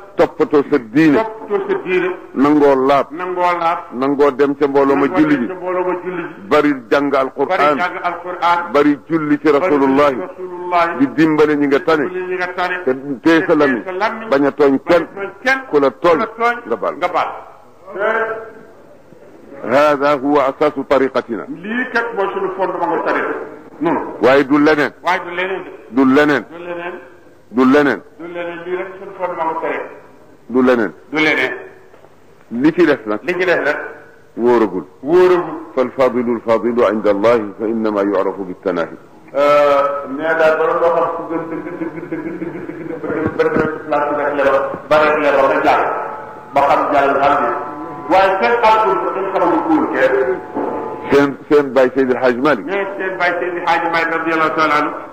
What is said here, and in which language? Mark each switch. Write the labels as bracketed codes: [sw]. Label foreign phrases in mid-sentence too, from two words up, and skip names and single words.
[wo] Toppatoo sa diine. Toppatoo sa diine. Nangoo laab. Nangoo laab. Nangoo dem ca mbooloo ma Nangoo julli dem ji. ca mbooloo ma julli ji. Bari jàng Alqur'an. Bari jàng Alqur'an. Bari julli ci Bari julli Rasulullah. ci Rasulullah. Di dimbale ñi nga tane. Dimbale ñi nga tane. Te téye sa lamiñ. Téye sa lamiñ. Bañ a tooñ kenn. Bañ a tooñ kenn. Ku la tooñ, Ku la tooñ, nga baal. nga baal. [ar] هذا هو أساس طريقتنا. [wo] Lii kat mooy sunu fondement nga tariqa. Noonu. Waaye du leneen. Waaye du leneen de. Du leneen. Du leneen. Du leneen. Du leneen, lii rek sunu fondement nga tariqa. Du leneen. Du leneen. Li ci des nag. Li ci des nag. Wóoragul. Wóoragul. [ar] فالفاضل الفاضل عند الله فإنما يعرف بالتناهي. [wo] Euh, mais daal bala nga xam ku gën dëgg, dëgg, dëgg, dëgg, dëgg, dëgg, ba dem, ba dem ci place bi rek leeral, ba rek leeral nga jàll. Ba xam jàll nga xam ne. Waaye seen alcool bi dañ xamul ko woon kenn. Seen, seen Baye Seydi El Hadji Malick. Mais seen Baye Seydi El Hadji Malick [ar] رضي الله تعالى عنه.